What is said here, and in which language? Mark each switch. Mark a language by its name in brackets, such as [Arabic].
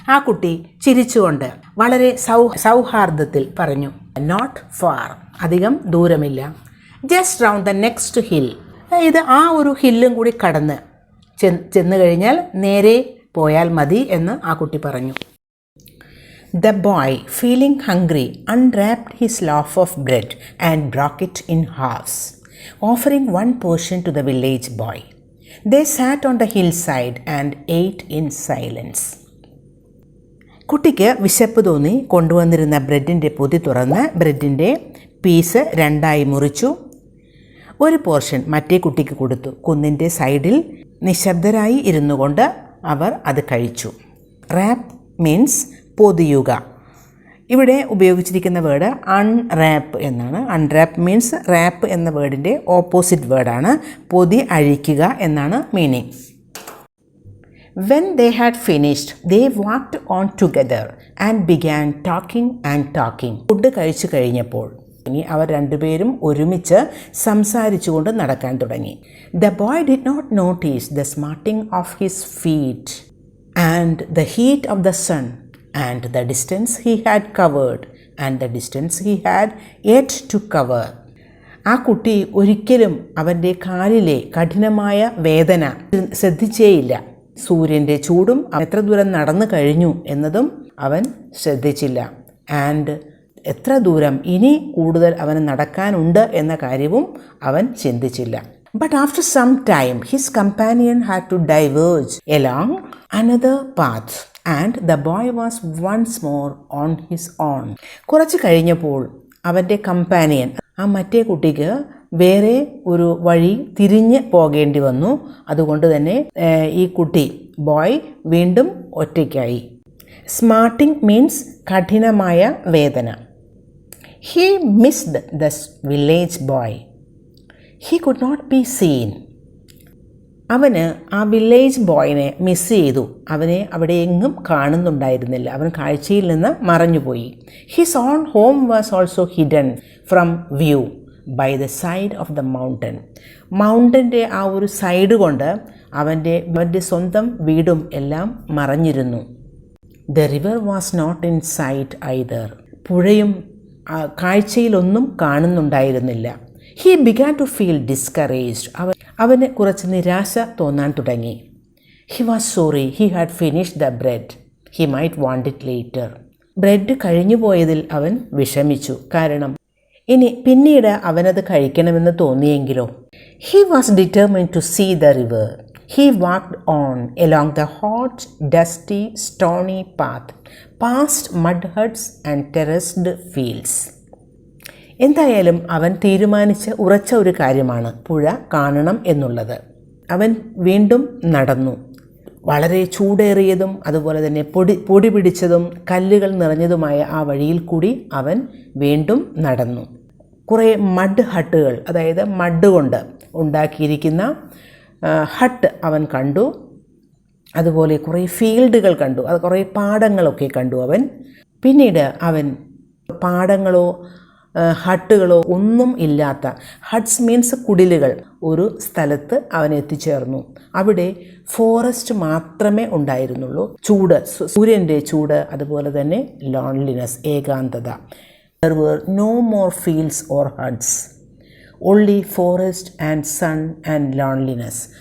[Malayalam] ആ കുട്ടി ചിരിച്ചുകൊണ്ട് വളരെ സൗഹാർദ്ദത്തിൽ പറഞ്ഞു, [English] not far, [Malayalam] അധികം ദൂരമില്ല, [English] just round the next hill, [Malayalam] ഇത് ആ ഒരു ഹില്ലും കൂടി കടന്ന് ചെന്ന് കഴിഞ്ഞാൽ നേരെ പോയാൽ മതി എന്ന് ആ കുട്ടി പറഞ്ഞു. [English] The boy, feeling hungry, unwrapped his loaf of bread and broke it in halves, offering 1 portion to the village boy. They sat on the hillside and ate in silence. [Malayalam] കുട്ടിക്ക് വിശപ്പ് തോന്നി കൊണ്ടുവന്നിരുന്ന ബ്രെഡിൻ്റെ പൊതി തുറന്ന് ബ്രെഡിൻ്റെ പീസ് 2ആയി മുറിച്ചു. 1 പോർഷൻ മറ്റേ കുട്ടിക്ക് കൊടുത്തു. കുന്നിൻ്റെ സൈഡിൽ നിശബ്ദരായി ഇരുന്നു കൊണ്ട് അവർ അത് കഴിച്ചു. Rap means പൊതിയുക. ഇവിടെ ഉപയോഗിച്ചിരിക്കുന്ന വേർഡ് അൺറാപ്പ് എന്നാണ്. അൺറാപ്പ് മീൻസ് റാപ്പ് എന്ന വേർഡിൻ്റെ ഓപ്പോസിറ്റ് വേർഡാണ്. പൊതി അഴിക്കുക എന്നാണ് meaning. [English] When they had finished, they walked on together and began talking and talking. [Malayalam] Food കഴിച്ചു കഴിഞ്ഞപ്പോൾ ഇനി അവർ രണ്ടുപേരും ഒരുമിച്ച് സംസാരിച്ചുകൊണ്ട് നടക്കാൻ തുടങ്ങി. [English] The boy did not notice the smarting of his feet and the heat of the sun and the distance he had covered and the distance he had yet to cover. [Malayalam] ആ കുട്ടി ഒരിക്കലും അവൻ്റെ കാലിലെ കഠിനമായ വേദന ശ്രദ്ധിച്ചേയില്ല. സൂര്യൻ്റെ ചൂടും എത്ര ദൂരം നടന്നു കഴിഞ്ഞു എന്നതും അവൻ ശ്രദ്ധിച്ചില്ല. ആൻഡ് എത്ര ദൂരം ഇനി കൂടുതൽ അവന് നടക്കാനുണ്ട് എന്ന കാര്യവും അവൻ ചിന്തിച്ചില്ല. [English] But after some time his companion had to diverge along another path and the boy was once more on his own. [Malayalam] കുറച്ച് കഴിഞ്ഞപ്പോൾ അവൻ്റെ കമ്പാനിയൻ, ആ മറ്റേ കുട്ടിക്ക് വേറെ ഒരു വഴി തിരിഞ്ഞ് പോകേണ്ടി വന്നു. അതുകൊണ്ട് തന്നെ ഈ കുട്ടി ബോയ് വീണ്ടും ഒറ്റയ്ക്കായി. സ്മാർട്ടിംഗ് മീൻസ് കഠിനമായ വേദന. [English] He missed the village boy. He could not be seen. [Malayalam] അവന് ആ വില്ലേജ് ബോയിനെ മിസ് ചെയ്തു. അവനെ അവിടെ എങ്ങും കാണുന്നുണ്ടായിരുന്നില്ല. അവൻ കാഴ്ചയിൽ നിന്ന് മറഞ്ഞുപോയി. [English] His own home was also hidden from view by the side of the mountain. [Malayalam] മൗണ്ടൻ്റെ ആ ഒരു സൈഡ് കൊണ്ട് അവൻ്റെ സ്വന്തം വീടും എല്ലാം മറഞ്ഞിരുന്നു. [English] The river was not in sight either. [Malayalam] പുഴയും കാഴ്ചയിലൊന്നും കാണുന്നുണ്ടായിരുന്നില്ല. [English] He began to feel discouraged. [Malayalam] അവന് കുറച്ച് നിരാശ തോന്നാൻ തുടങ്ങി. [English] He was sorry he had finished the bread. He might want it later. [Malayalam] Bread കഴിഞ്ഞു പോയതിൽ അവൻ വിഷമിച്ചു. കാരണം ഇനി പിന്നീട് അവനത് കഴിക്കണമെന്ന് തോന്നിയെങ്കിലോ. [English] He was determined to see the river. He walked on along the hot, dusty, stony path, past mud huts and terraced fields. [Malayalam] എന്തായാലും അവൻ തീരുമാനിച്ച ഉറച്ച ഒരു കാര്യമാണ് പുഴ കാണണം എന്നുള്ളത്. അവൻ വീണ്ടും നടന്നു. വളരെ ചൂടേറിയതും അതുപോലെ തന്നെ പൊടി പിടിച്ചതും കല്ലുകൾ നിറഞ്ഞതുമായ ആ വഴിയിൽ കൂടി അവൻ വീണ്ടും നടന്നു. കുറേ മഡ് ഹട്ടുകൾ, അതായത് മഡ് കൊണ്ട് ഉണ്ടാക്കിയിരിക്കുന്ന ഹട്ട് അവൻ കണ്ടു. അതുപോലെ കുറേ ഫീൽഡുകൾ കണ്ടു, അത് കുറേ പാടങ്ങളൊക്കെ കണ്ടു അവൻ. പിന്നീട് അവൻ പാടങ്ങളോ ഹട്ടുകളോ ഒന്നും ഇല്ലാത്ത, ഹട്ട്സ് മീൻസ് കുടിലുകൾ, ഒരു സ്ഥലത്ത് അവൻ എത്തിച്ചേർന്നു. അവിടെ ഫോറസ്റ്റ് മാത്രമേ ഉണ്ടായിരുന്നുള്ളൂ. ചൂട്, സൂര്യൻ്റെ ചൂട്, അതുപോലെ തന്നെ ലോൺലിനെസ്, ഏകാന്തത. [English] There were no more fields or huts, only forest and sun and loneliness.